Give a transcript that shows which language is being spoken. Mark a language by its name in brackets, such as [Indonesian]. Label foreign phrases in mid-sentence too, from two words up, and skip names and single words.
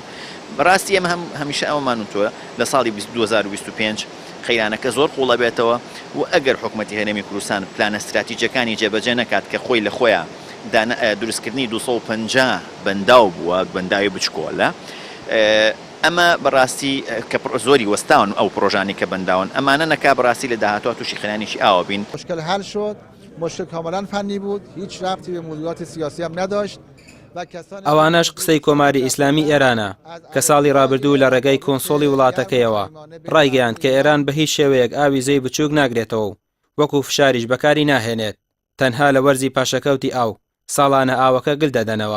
[Central Kurdish] بەڕاستی ئێمە هەمیشە ئەومان وتووە لە ساڵی 2025 قەیرانەکە زۆر قوڵە بێتەوە و ئەگەر حکوومەتی هەرێمی کوردستان پلانە استراتیجیەکانی جێبەجێ نەکات کە خۆی لە خۆیان دروستکردنی 250 بەنداو بووە بەنداوی بچکۆلە ئەمە بەڕاستی کە زۆری وەستاون ئەو پرۆژانی کە بەنداون ئەمانە نەکا بەڕاستی لە داهاتوە تووشی خێنانیشی ئاوە بین. [Persian] مشکل حل شد، مشکل کاملا فنی بود، هیچ ربطی به موضوعات سیاسی هم نداشت. [Central Kurdish] ئەوانەش قسەی کۆماری ئیسلامی ئێرانە کە ساڵی ڕابردوو لە ڕێگەی کۆنسۆڵی وڵاتەکەیەوە ڕایگەیاند کە ئێران بە هیچ شێوەیەک ئاوی زەی بچووک ناگرێتەوە وەکو فشاریش بەکاری ناهێنێت تەنها لە وەرزی پاشەکەوتی ئاو ساڵانە ئاوەکە گل دەدەنەوە.